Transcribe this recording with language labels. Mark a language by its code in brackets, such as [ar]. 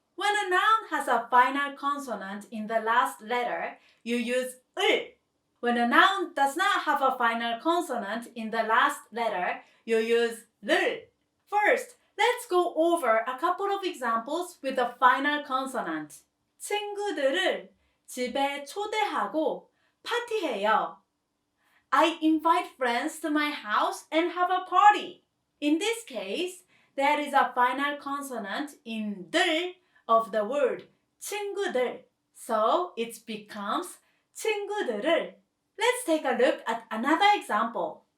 [en] When a noun has a final consonant in the last letter, you use 을. When a noun does not have a final consonant in the last letter, you use 를. First, let's go over a couple of examples with a final consonant. [ko] 친구들을 집에 초대하고 파티해요. [en] I invite friends to my house and have a party. In this case, there is a final consonant in 들 of the word 친구들. So it becomes 친구들을. Let's take a look at another example.